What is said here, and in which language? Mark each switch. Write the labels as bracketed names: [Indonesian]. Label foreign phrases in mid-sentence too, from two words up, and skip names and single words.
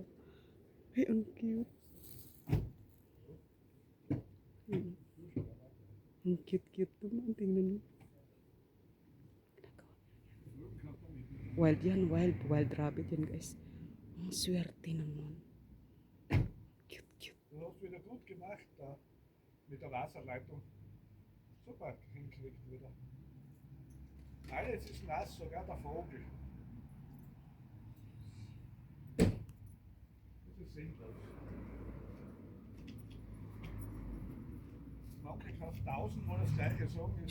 [Filipino] Ay, ang cute. Ang cute-cute naman. Tingnan mo. Wild yan. Wild. Wild rabbit yan, guys. Ang swerte naman. Cute-cute. [German] Du hast wieder gut gemacht da mit der Wasserleitung. Super hinkriegt wieder. Alles ist nass, sogar der Vogel. Das ist sinnlos. Manche kauft 1000 Mal das gleiche sagen, jetzt